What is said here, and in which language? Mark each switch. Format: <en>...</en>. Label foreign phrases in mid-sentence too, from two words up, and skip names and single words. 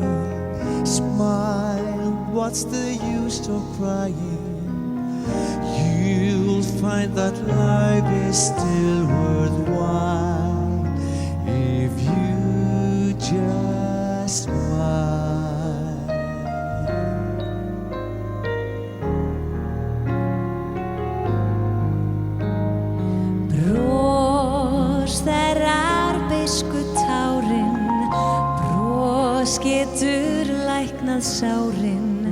<en>Smile, what's the use of crying? You'll find that life is still worthwhile if you just smile.</en> <is>Bros þerrar beisku tárin, bros getur læknað sárin,</is>